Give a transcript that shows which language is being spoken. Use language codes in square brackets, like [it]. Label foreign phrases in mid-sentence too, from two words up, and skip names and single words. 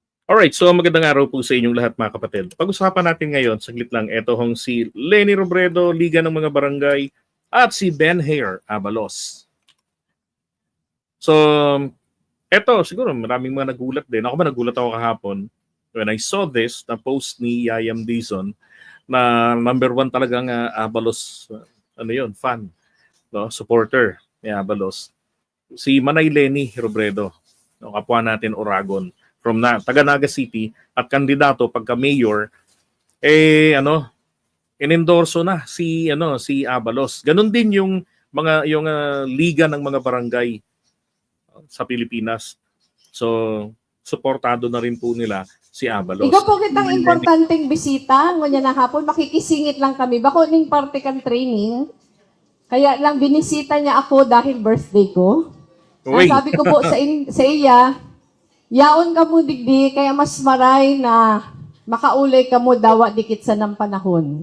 [tl] Alright, so magandang araw po sa inyong lahat mga kapatid. Pag-usapan natin ngayon, saglit lang, ito hong si Leni Robredo, Liga ng mga Barangay, at si Benhair Abalos. So, eto, siguro maraming mga nagulat din. Ako ba nagulat ako kahapon [en] when I saw this, [tl] na post ni Yayam Dizon, na number one talagang Abalos, fan, no? Supporter ni Abalos. Si Manay Leni Robredo, no? Kapwa natin Oragon, from taga Naga City at kandidato pagka mayor inendorso na si Abalos. Ganun din yung liga ng mga barangay sa Pilipinas. So suportado na rin po nila si Abalos. [bik] Ikaw po kitang importanteng bisita, ngunya na hapon, makikisingit lang kami. Bako ning parte kan training, kaya lang binisita niya ako dahil birthday ko. Ang sabi ko po sa iya, yaon ka mo digdi, kaya mas maray na makaulay ka mo dawa dikit sa ng panahon.